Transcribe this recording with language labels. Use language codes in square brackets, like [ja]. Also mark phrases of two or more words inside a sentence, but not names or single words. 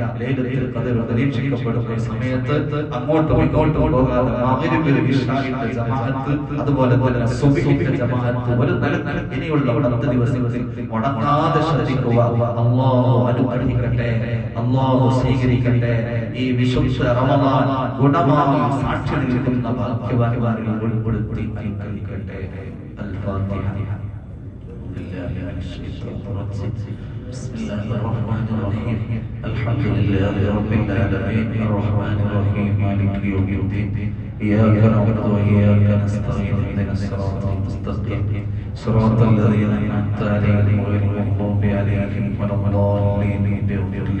[ml] ലൈലത്തുൽ ഖദ്ർ പരീക്ഷിക്കപ്പെടുന്ന സമയത്ത് അങ്ങോട്ടും ഇങ്ങോട്ടും പോകാതെ മഗ്രിബ് ഇശാഇന്റെ ജമാഅത്ത് അതുപോലെ തന്നെ സുബ്ഹിന്റെ ജമാഅത്ത് ഒരു നിലക്ക് ഇനിയുള്ള 10 ദിവസങ്ങളിൽ മുടങ്ങാതെ ശ്രദ്ധിക്കുക. അല്ലാഹു അനുഗ്രഹിക്കട്ടെ, അല്ലാഹു സ്വീകരിക്കട്ടെ. ഈ വിശുദ്ധ റമളാൻ ഗുണമായി സാക്ഷി നിൽക്കുന്ന ഭാഗ്യവാന്മാരിൽ ഉൾപ്പെടുത്തി അനുഗ്രഹിക്കട്ടെ. അൽ-ഫാത്തിഹ. [ar] بسم الله الرحمن الرحيم. الحمد لله رب العالمين الرحمن الرحيم مالك يوم الدين إياك نعبد وإياك نستعين اهدنا الصراط المستقيم صراط الذين أنعمت عليهم غير المغضوب عليهم ولا الضالين.